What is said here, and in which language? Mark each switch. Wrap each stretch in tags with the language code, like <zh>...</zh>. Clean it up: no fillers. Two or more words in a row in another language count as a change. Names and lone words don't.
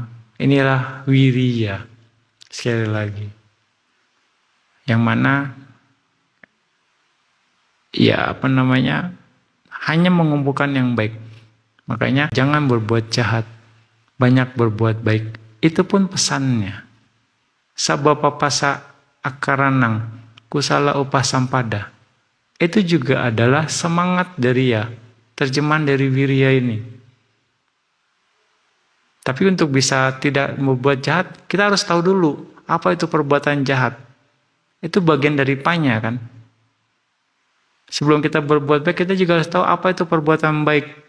<id>Inilah Wirya. Sekali lagi. Yang mana, ya hanya mengumpulkan yang baik. Makanya jangan berbuat jahat, banyak berbuat baik. Itu pun pesannya.</id> <pi>Sabapapasa akaranang kusala upasampada.</pi> <id>Itu juga adalah semangat dari terjemahan dari wirya ini. Tapi untuk bisa tidak membuat jahat, kita harus tahu dulu apa itu perbuatan jahat. Itu bagian dari panya kan. Sebelum kita berbuat baik, kita juga harus tahu apa itu perbuatan baik.</id>